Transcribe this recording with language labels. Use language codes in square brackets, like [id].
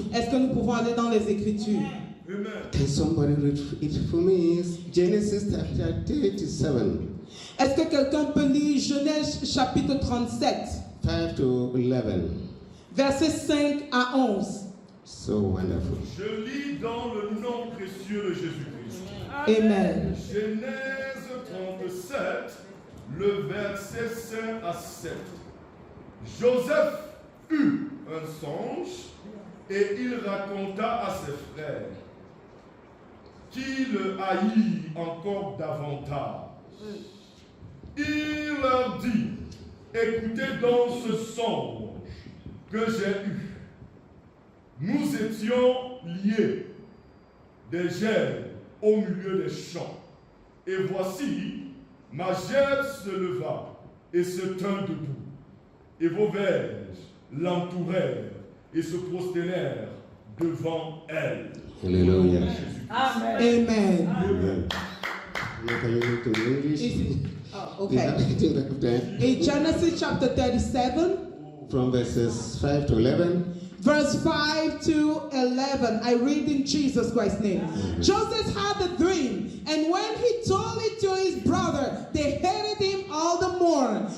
[fr] Est-ce que nous pouvons aller dans les Écritures? [en] Can somebody read it for me? It's Genesis chapter 37, [fr] Est-ce que quelqu'un peut lire Genèse chapitre 37, [en] 5 to 11. [fr] versets 5 à 11? [en] So wonderful. [fr] Je lis dans le nom précieux de Jésus-Christ. Amen. Genèse 37, le verset 5 à 7. Joseph eut un songe et il raconta à ses frères qui le haït encore davantage. Il leur dit, écoutez donc ce songe que j'ai eu. Nous étions liés des gerbes au milieu des champs. Et voici, ma gerbe se leva et se tint debout. Et vos verges l'entourèrent et se prosternèrent devant elle. [en] Hallelujah. Amen. Amen. Now can you read to English? Oh, We okay. have to take back of time. In Genesis chapter 37, From verses 5 to 11. verse 5 to 11, I read in Jesus Christ's name. Joseph had a dream, and when he told it to his brother, they hated him all the more.